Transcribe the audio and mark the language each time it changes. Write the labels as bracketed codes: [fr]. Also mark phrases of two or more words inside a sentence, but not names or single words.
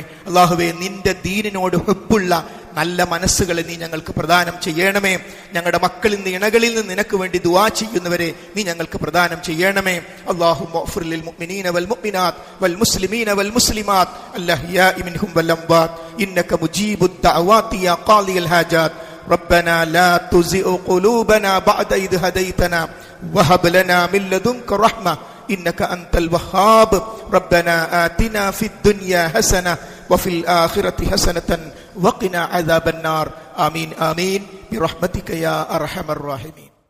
[ml] അല്ലാഹുവേ, നിന്റെ ദീനിനോട് ഹുബ്ബുള്ള നല്ല മനസ്സുകളെ നീ ഞങ്ങൾക്ക് പ്രദാനം ചെയ്യണമേ. ഞങ്ങളുടെ മക്കളിൽ നിന്ന്, ഇണകളിൽ നിന്ന് നിനക്ക് വേണ്ടി ദുആ ചെയ്യുന്നവരെ നീ ഞങ്ങൾക്ക് പ്രദാനം ചെയ്യണമേ. [ar] اللهم اغفر للمؤمنين والمؤمنات والمسلمين والمسلمات الأحياء منهم والأموات إنك مجيب الدعوات يا قاضي الحاجات. ربنا لا تزغ قلوبنا بعد إذ هديتنا وهب لنا من لدنك رحمة إنك أنت الوهاب. ربنا آتنا في الدنيا حسنة وفي الآخرة حسنة وقنا عذاب النار. آمين آمين برحمتك يا أرحم الراحمين.